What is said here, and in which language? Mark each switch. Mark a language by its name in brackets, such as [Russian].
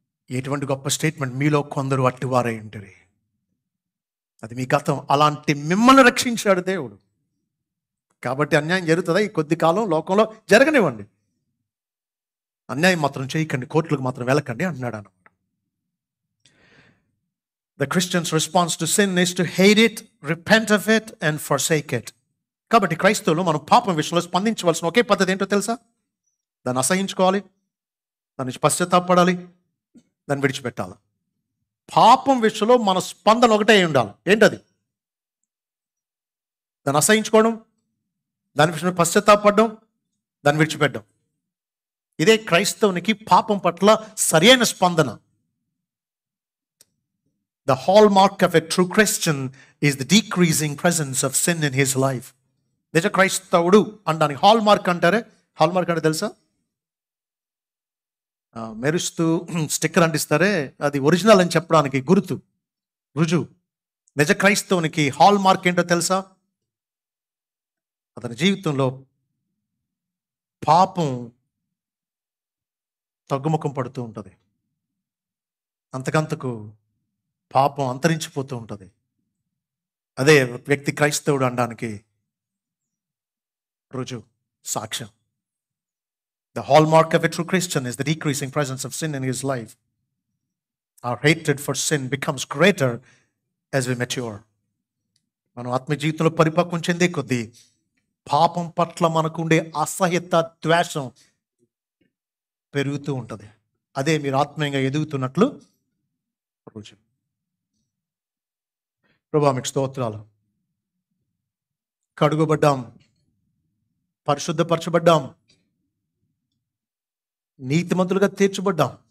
[Telugu] ఎటువంటి గొప్ప స్టేట్మెంట్! మీలో కొందరు అట్టివారై ఉంటారు. అది మీ గతం. అలాంటి మిమ్మల్ని రక్షించాడు దేవుడు. కాబట్టి అన్యాయం జరుగుతుందా ఈ కొద్ది కాలం లోకంలో? జరగనివ్వండి. అన్యాయం మాత్రం చేయకండి, కోర్టులకు మాత్రం వెళ్ళకండి అంటున్నాడు అన్నమాట. [English] The Christian's response to sin is to hate it, repent of it and forsake it. [Telugu] కాబట్టి క్రైస్తవులు మనం పాపం విషయంలో స్పందించవలసిన ఒకే పద్ధతి ఏంటో తెలుసా? దాన్ని అసహించుకోవాలి, దాని నుంచి పశ్చాత్తాపడాలి, దాన్ని విడిచిపెట్టాలి. పాపం విషయంలో మన స్పందన ఒకటే ఉండాలి. ఏంటది? దాన్ని అసహించుకోవడం, దాని విషయంలో పశ్చాత్తాపడడం, దాన్ని విడిచిపెట్టడం. ఇదే క్రైస్తవునికి పాపం పట్ల సరైన స్పందన. [English] The hallmark of a true Christian is the decreasing presence of sin in his life. [Telugu] నిజ క్రైస్తవుడు అంటానికి హాల్మార్క్ అంటారే. హాల్మార్క్ అంటే తెలుసా? మెరుస్తూ స్టిక్కర్ అంటిస్తారే, అది ఒరిజినల్ అని చెప్పడానికి గుర్తు, రుజువు. నిజ క్రైస్తవునికి హాల్ మార్క్ ఏంటో తెలుసా? అతని జీవితంలో పాపం తగ్గుముఖం పడుతూ ఉంటుంది. అంతకంతకు పాపం అంతరించిపోతూ ఉంటుంది. అదే వ్యక్తి క్రైస్తవుడు అనడానికి రుజువు, సాక్ష్యం. [English] The hallmark of a true Christian is the decreasing presence of sin in his life. Our hatred for sin becomes greater as we mature. [Telugu] మనం ఆత్మ జీవితంలో పరిపక్వం చెందే కొద్దీ పాపం పట్ల మనకుండే అసహ్యత, ద్వేషం పెరుగుతూ ఉంటుంది. అదే మీరు ఆత్మీయంగా ఎదుగుతున్నట్లు రుజువు. ప్రభువా మీకు స్తోత్రాలు. కడుగబడ్డాం, పరిశుద్ధపరచబడ్డాం, నీతిమంతులుగా తీర్చబడ్డాం.